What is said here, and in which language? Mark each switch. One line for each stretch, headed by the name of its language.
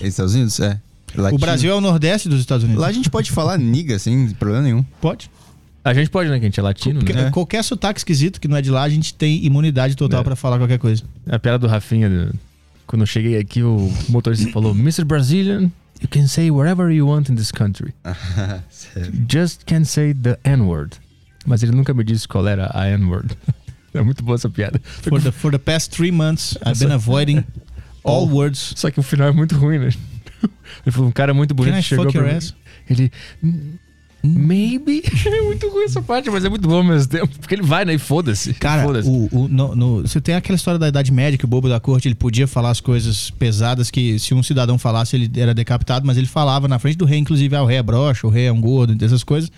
Portuguese: Estados Unidos, é. Latino. O Brasil é o Nordeste dos Estados Unidos. Lá a gente pode falar niga sem problema nenhum. Pode. A gente pode, né, que a gente é latino, né? Qualquer sotaque esquisito que não é de lá, a gente tem imunidade total pra falar qualquer coisa. A piada do Rafinha, quando eu cheguei aqui, o motorista falou, Mr. Brazilian...
English: You can say whatever you want in this country. Just can't say the N-word.
Portuguese: Mas ele nunca me disse qual era a N-word. É muito boa essa piada.
English: For the past 3 months, I've been avoiding all words.
Portuguese: Só que o final é muito ruim, né? Ele falou, um cara muito bonito chegou pra mim. Ele,
English: maybe.
Portuguese: É muito ruim essa parte, mas é muito bom ao mesmo tempo. Porque ele vai, né? E foda-se. Cara, você tem aquela história da Idade Média, que o bobo da corte, ele podia falar as coisas pesadas, que se um cidadão falasse, ele era decapitado, mas ele falava na frente do rei, inclusive, o rei é broxa, o rei é um gordo, essas coisas.